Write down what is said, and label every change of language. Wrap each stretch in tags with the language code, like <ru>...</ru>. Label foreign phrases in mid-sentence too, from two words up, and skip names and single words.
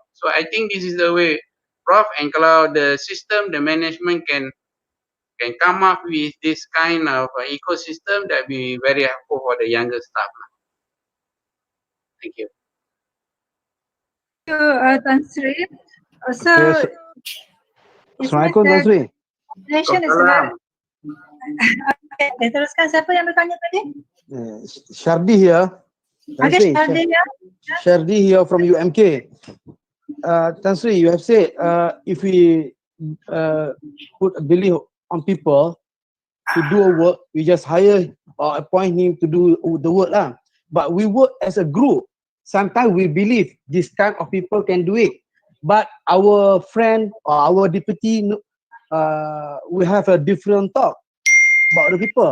<en>So I think this is the way, Prof. And kalau the system, the management can come up with this kind of ecosystem, that be very helpful for the younger staff. Thank you. Thank you, Tan Sri. So,</en> <ms>Assalamualaikum, Tan Sri.</ms> <en>Nation is about.</en> <ms>Okay, teruskan. Siapa yang bertanya tadi?</ms> <en>Shardi here. Tan Okay, Sri, Shardi ya. Shardi here from UMK. Tan Sri, you have said if we put a belief on people to do a work, we just hire or appoint him to do the work lah. But we work as a group. Sometimes we believe this kind of people can do it, but our friend or our deputy, we have a different thought about the people.</en>